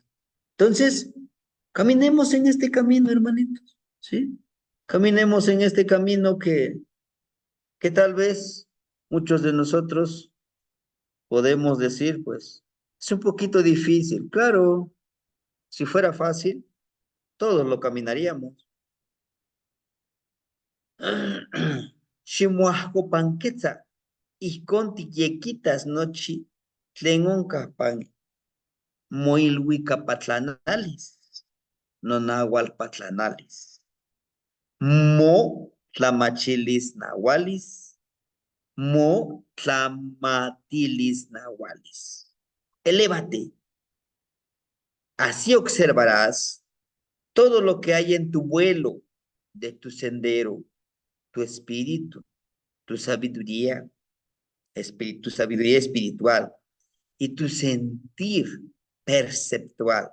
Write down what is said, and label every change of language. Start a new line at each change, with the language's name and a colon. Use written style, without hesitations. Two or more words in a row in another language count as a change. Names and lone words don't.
Spanish: Entonces, caminemos en este camino, hermanitos, ¿sí? Caminemos en este camino que tal vez muchos de nosotros podemos decir, pues, es un poquito difícil. Claro, si fuera fácil, todos lo caminaríamos.
Nahuatl languages: Ximuahco panquetza, isconti yequitas nochi, tlenonca pan, moilhuica patlanalis, nonahual patlanalis, mo tlamachilis nahualis, mo tlamatilis nahualis.
Spanish: Elévate, así observarás todo lo que hay en tu vuelo de tu sendero, tu espíritu, tu sabiduría, tu sabiduría espiritual y tu sentir perceptual.